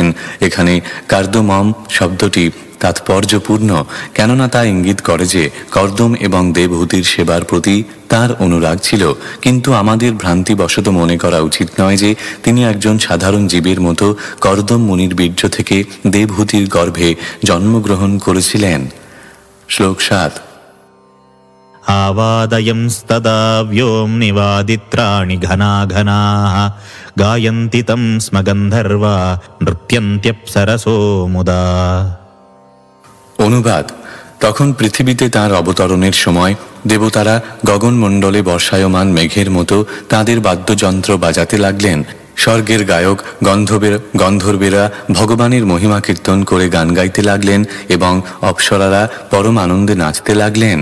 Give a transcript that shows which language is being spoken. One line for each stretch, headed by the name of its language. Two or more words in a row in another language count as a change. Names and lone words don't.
Bangla: এখানে কার্দমম শব্দটি তাৎপর্যপূর্ণ, কেননা তা ইঙ্গিত করে যে কর্দম এবং দেবহূতির সেবার প্রতি তার অনুরাগ ছিল। কিন্তু আমাদের ভ্রান্তিবশত মনে করা উচিত নয় যে তিনি একজন সাধারণ জীবের মতো কর্দম মুনির বীর্য থেকে দেবহূতির গর্ভে জন্মগ্রহণ করেছিলেন। শ্লোক 7।
Sanskrit: आवादयंस्तदा व्योम्निवादित्राणि घना घनाः गायन्ति तं स्म गन्धर्वा नृत्यन्त्यप्सरसो मुदा।
Bangla: অনুবাদ: তখন পৃথিবীতে তাঁর অবতরণের সময় দেবতারা গগনমণ্ডলে বর্ষায়মান মেঘের মতো তাঁদের বাদ্যযন্ত্র বাজাতে লাগলেন। স্বর্গের গায়ক গন্ধর্বেরা ভগবানের মহিমা কীর্তন করে গান গাইতে লাগলেন এবং অপ্সরারা পরম আনন্দে নাচতে লাগলেন।